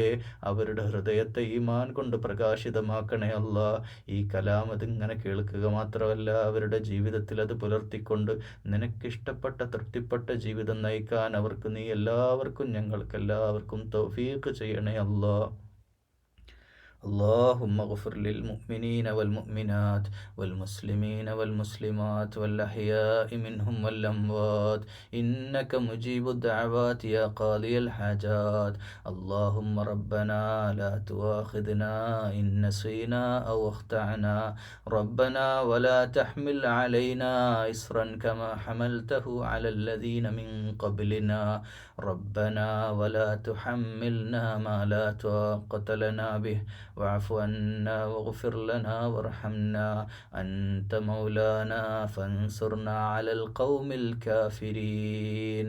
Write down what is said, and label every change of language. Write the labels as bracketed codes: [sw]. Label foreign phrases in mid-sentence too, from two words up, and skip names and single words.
[ml] അവരുടെ ഹൃദയത്തെ ഈമാൻ കൊണ്ട് പ്രകാശിതമാക്കണേ അല്ലാ. ഈ കലാം അതിങ്ങനെ കേൾക്കുക മാത്രമല്ല അവരുടെ ജീവിതത്തിൽ അത് പുലർത്തിക്കൊണ്ട് നിനക്കിഷ്ടപ്പെട്ട തൃപ്തിപ്പെട്ട ജീവിതം നയിക്കാൻ അവർക്ക് നീ ഞങ്ങൾക്കെല്ലാവർക്കും തൗഫീഖ് ചെയ്യണേ അല്ലാ. [ar] اللهم اغفر للمؤمنين والمؤمنات والمسلمين والمسلمات والأحياء منهم والأموات إنك مجيب الدعوات يا قاضي الحاجات. اللهم ربنا لا تؤاخذنا إن نسينا أو أخطأنا ربنا ولا تحمل علينا إصرا كما حملته على الذين من قبلنا ربنا ولا تحملنا ما لا طاقة لنا به واعف عنا واغفر لنا وارحمنا أنت مولانا فانصرنا على القوم الكافرين.